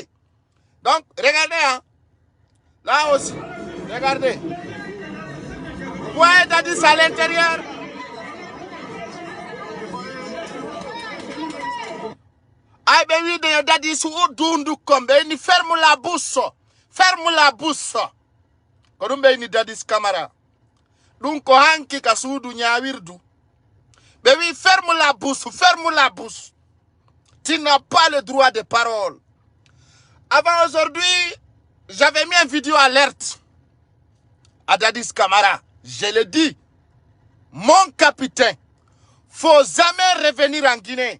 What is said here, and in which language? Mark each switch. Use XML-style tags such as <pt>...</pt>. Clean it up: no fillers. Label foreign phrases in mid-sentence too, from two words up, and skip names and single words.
<fr>Donc, regardez, hein. Là aussi, regardez. Vous voyez Dadis à l'intérieur. Ah ben oui, Dadis, ferme la bouche. Ferme la bouche.</fr> <ff>Kodumbe ni Dadis Camara. Donc, hanki kasudu nyawirdu.</ff> <fr>Mais oui, ferme la bouche. Tu n'as pas le droit de parole. Avant aujourd'hui, j'avais mis une vidéo alerte à Dadis Camara. Je le dis, mon capitaine, faut jamais revenir en Guinée.</fr>